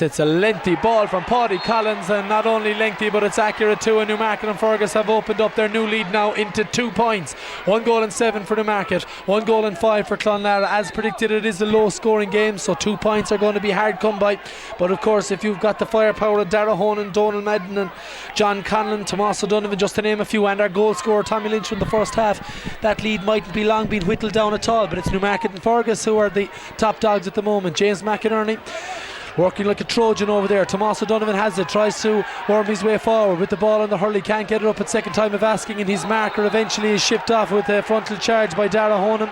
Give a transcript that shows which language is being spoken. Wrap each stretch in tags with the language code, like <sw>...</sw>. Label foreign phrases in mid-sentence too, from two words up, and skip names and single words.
<en>It's a lengthy ball from Pádraig Collins, and not only lengthy but it's accurate too, and Newmarket and Fergus have opened up their new lead now into 2 points. 1 goal and 7 for Newmarket, 1 goal and 5 for Clonlara. As predicted, it is a low scoring game, so 2 points are going to be hard come by, but of course if you've got the firepower of Dara Honan, Donal Madden and John Conlon, Tomás O'Donovan, just to name a few, and our goal scorer Tommy Lynch in the first half, that lead mightn't be long being whittled down at all. But it's Newmarket and Fergus who are the top dogs at the moment. James McInerney working like a Trojan over there. Tomás O'Donovan has it, tries to worm his way forward with the ball on the hurley, can't get it up at second time of asking, and his marker eventually is shipped off with a frontal charge by Dara Honan.</en>